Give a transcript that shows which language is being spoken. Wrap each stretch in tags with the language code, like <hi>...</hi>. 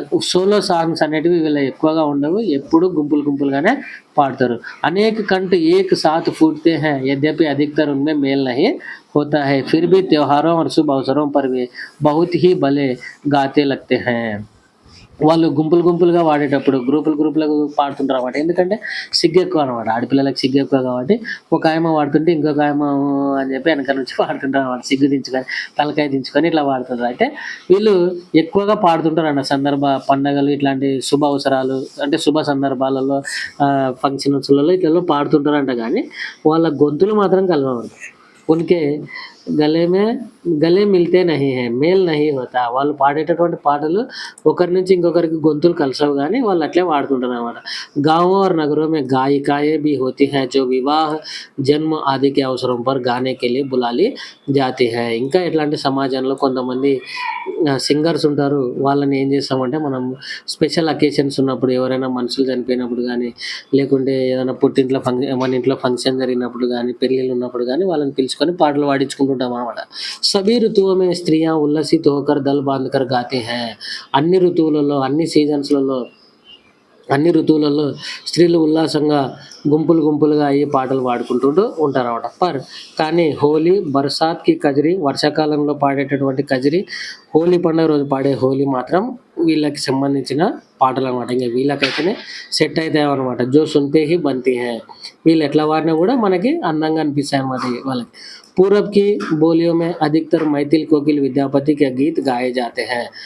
<te>Solo songs అనేటివి వీళ్ళ ఎక్కువగా ఉండవు. ఎప్పుడు గుంపులు గుంపులుగానే పాడతారు.</te> <hi>అనేक कंठ एक साथ फूटते हैं यद्यपि अधिकतर उनमें मेल नहीं होता है फिर भी त्योहारों और शुभ अवसरों पर वे बहुत ही भले गाते लगते हैं.</hi> <te>వాళ్ళు గుంపులు గుంపులుగా వాడేటప్పుడు గ్రూపులుగా పాడుతుంటారనమాట. ఎందుకంటే సిగ్గెక్కువ అనమాట. ఆడపిల్లలకి సిగ్గెక్కువ కాబట్టి ఒక ఆయమ్మ పాడుతుంటే ఇంకొక ఆయమ్మ అని చెప్పి వెనక నుంచి పాడుతుంటారనమాట. సిగ్గు దించుకొని, తలకాయ దించుకొని ఇట్లా పాడుతుంటారు. అయితే వీళ్ళు ఎక్కువగా పాడుతుంటారన్న పండగలు ఇట్లాంటి శుభ అవసరాలు అంటే శుభ సందర్భాలలో ఫంక్షన్స్‌లలో ఇట్లలో పాడుతుంటారంట గానీ వాళ్ళ గొంతులు మాత్రం కలవవు.</te> <hi>ఉన్కే గలే మిల్తే నహీ హై, మేల్ నహీ హోతా.</hi> <te>వాళ్ళు పాడేటటువంటి పాటలు ఒకరి నుంచి ఇంకొకరికి గొంతులు కలసవు గానీ వాళ్ళు అట్లే పాడుతుంటారనమాట.</te> <hi>गाँवों और नगरों में गायिकाएँ भी होती हैं जो विवाह, जन्म आदि के अवसरों पर गाने के लिए बुला ली जाती हैं.</hi> <te>ఇంకా ఎట్లా అంటే సమాజంలో కొంతమంది సింగర్స్ ఉంటారు. వాళ్ళని ఏం చేస్తామంటే మనం స్పెషల్ అకేషన్స్ ఉన్నప్పుడు ఎవరైనా మనుషులు చనిపోయినప్పుడు గానీ, లేకుంటే ఏదైనా మన ఇంట్లో ఫంక్షన్ జరిగినప్పుడు గానీ, పెళ్ళిళ్ళు ఉన్నప్పుడు గానీ వాళ్ళని పిలుచుకొని పాటలు పాడించుకుంటుంటామనమాట.</te> <hi>सभी ऋतुओं में स्त्रियाँ उल्लसित होकर दल बाँधकर गाती हैं.</hi> <te>అన్ని ఋతువులలో, అన్ని ఋతువులలో స్త్రీలు ఉల్లాసంగా గుంపులుగా అయ్యి పాటలు పాడుకుంటూ ఉంటారనమాట. కానీ హోలీ, బర్సాత్‌కి కజరీ వర్షాకాలంలో పాడేటటువంటి కజరీ, హోలీ పండుగ రోజు పాడే హోలీ మాత్రం వీళ్ళకి సంబంధించిన పాటలనమాట. ఇంక వీళ్ళకైతేనే సెట్ అయితాయనమాట.</te> <hi>Joe సున్తే he బన్తీ high.</hi> <te>వీళ్ళు ఎట్లా పాడినా కూడా మనకి అందంగా అనిపిస్తాయనమాట వాళ్ళకి.</te> <hi>पूरब की बोलियों में अधिकतर मैथिल कोकिल विद्यापति के गीत गाए जाते हैं.</hi>